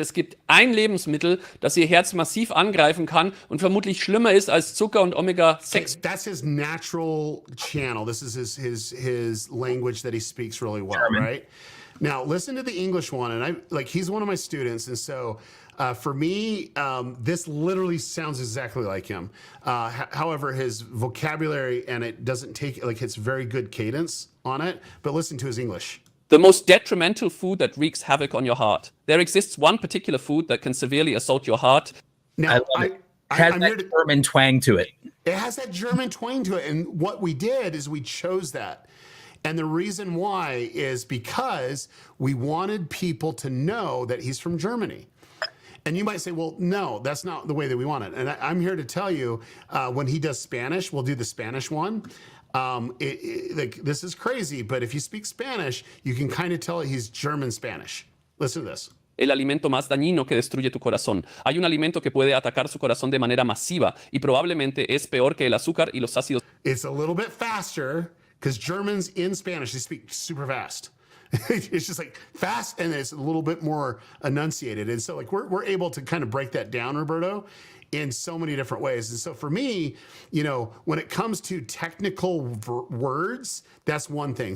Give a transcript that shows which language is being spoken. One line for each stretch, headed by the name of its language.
German: Es gibt ein Lebensmittel, das ihr Herz massiv angreifen kann und vermutlich schlimmer ist als Zucker und Omega-6.
English: That's his natural channel. This is his language that he speaks really well, German. right? Now listen to the English one, and he's one of my students, and so for me, this literally sounds exactly like him. However, his vocabulary, and it doesn't take, it's very good cadence on it. But listen to his English. The most detrimental food that wreaks havoc on your heart. There exists one particular food that can severely assault your heart. Now It has that German twang to it. It has that German twang to it. And what we did is we chose that. And the reason why is because we wanted people to know that he's from Germany. And you might say, well, no, that's not the way that we want it. And I'm here to tell you, when he does Spanish, we'll do the Spanish one. This is crazy, but if you speak Spanish, you can kind of tell he's German Spanish. Listen to this.
Spanish: el alimento más dañino que destruye tu corazón. Hay un alimento que puede atacar su corazón de manera masiva y probablemente es peor que el azúcar y los ácidos
English: It's a little bit faster because Germans in Spanish, they speak super fast. It's just like fast and it's a little bit more enunciated. And so like we're able to kind of break that down, Roberto, in so many different ways. And so for me, when it comes to technical words, that's one thing.